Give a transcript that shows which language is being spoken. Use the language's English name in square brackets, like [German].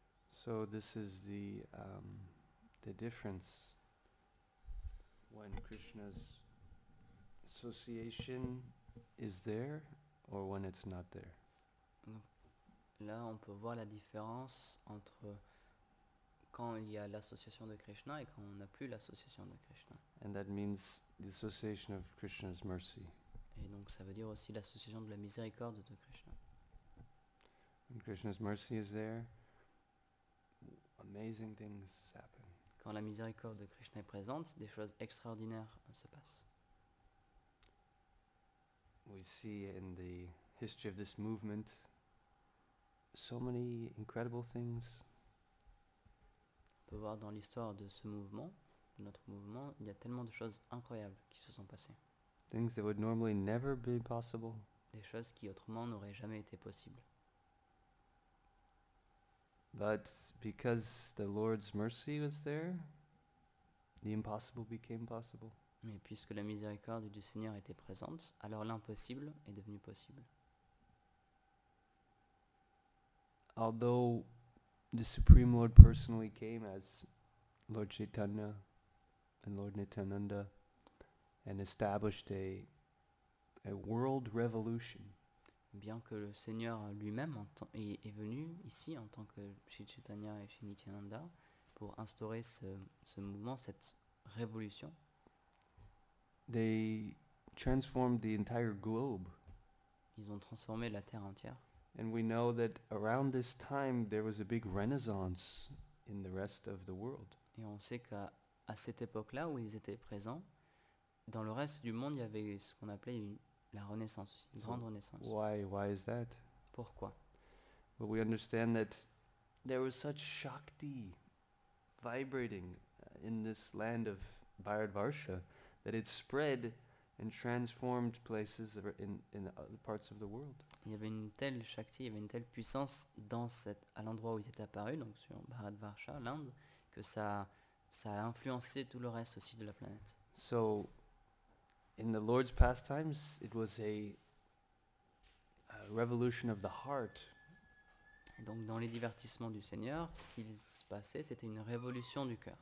[English] So this is the difference when Krishna's association is there or when it's not there. [French] Donc, là, on peut voir la différence entre quand il y a l'association de Krishna et quand on n'a plus l'association de Krishna. [English] And that means the association of Krishna's mercy. [French] Et donc ça veut dire aussi l'association de la miséricorde de Krishna. [English] When Krishna's mercy is there, amazing things happen. [French] Quand la miséricorde de Krishna est présente, des choses extraordinaires se passent. [English] We see in the history of this movement so many incredible things. [French] On peut voir dans l'histoire de ce mouvement, de notre mouvement, il y a tellement de choses incroyables qui se sont passées. [English] Things that would normally never be possible. [French] Des choses qui autrement n'auraient jamais été possibles. [English] But because the Lord's mercy was there, the impossible became possible. [French] Mais puisque la miséricorde du Seigneur était présente, alors l'impossible est devenu possible. [English] Although the Supreme Lord personally came as Lord Chaitanya and Lord Nityananda and established a world revolution. [French] Bien que le Seigneur lui-même est venu ici en tant que Shri Chaitanya et Shri Nityananda pour instaurer ce mouvement, cette révolution, [English] They transformed the entire globe. [French] ils ont transformé la terre entière. [English] And we know that around this time there was a big renaissance in the rest of the world. [French] Et on sait qu'à cette époque-là où ils étaient présents, dans le reste du monde, il y avait ce qu'on appelait la renaissance, une grande renaissance. [English] Why is that? [French] Pourquoi? [English] Well, we understand that there was such Shakti vibrating in this land of Bharatvarsha that it spread and transformed places in other parts of the world. [French] Il y avait une telle Shakti, il y avait une telle puissance à l'endroit où ils étaient apparus, donc sur Bharatvarsha, l'Inde, que ça a influencé tout le reste aussi de la planète. [English] So, in the Lord's pastimes, it was a revolution of the heart. [French] Et donc dans les divertissements du Seigneur, ce qui se passait, c'était une révolution du cœur,